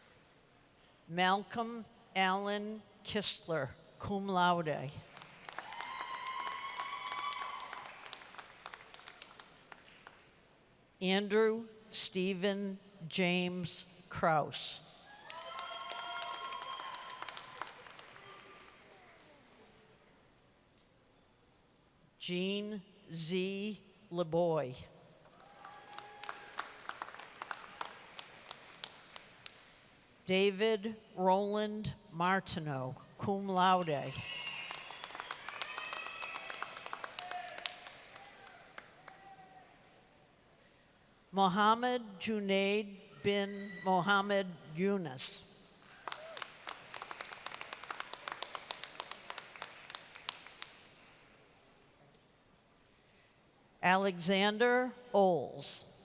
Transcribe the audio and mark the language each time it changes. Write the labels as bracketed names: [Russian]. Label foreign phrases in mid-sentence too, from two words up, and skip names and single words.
[English] Malcolm Allen Kistler, [Latin] cum laude. [English] Andrew Stephen James Kraus. Jean Z. LeBoy. David Roland Martineau, [Latin] cum laude. [English] Mohammed Junaid bin Mohammed Yunus. Alexander Oles.